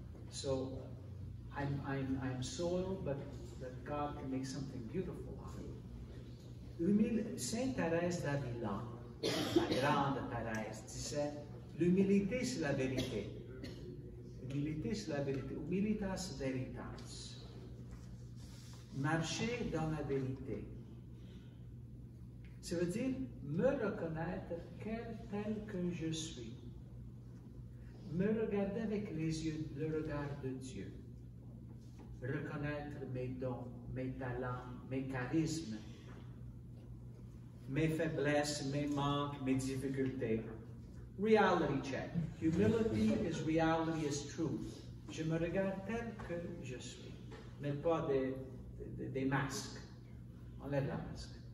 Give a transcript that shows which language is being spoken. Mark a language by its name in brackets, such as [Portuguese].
[English] So, I'm soil, but God can make something beautiful out of it. [French] Sainte Thérèse d'Avila, la grande Thérèse, disait, l'humilité c'est la vérité. L'humilité c'est la vérité. [Latin] Humilitas veritas. [French] Marcher dans la vérité. Ça veut dire me reconnaître tel que je suis. Me regarder avec les yeux, le regard de Dieu. Reconnaître mes dons, mes talents, mes charismes, mes faiblesses, mes manques, mes difficultés. [English] Reality check. Humility is reality is truth. [French] Je me regarde tel que je suis, mais pas des masques. Enlève la masque.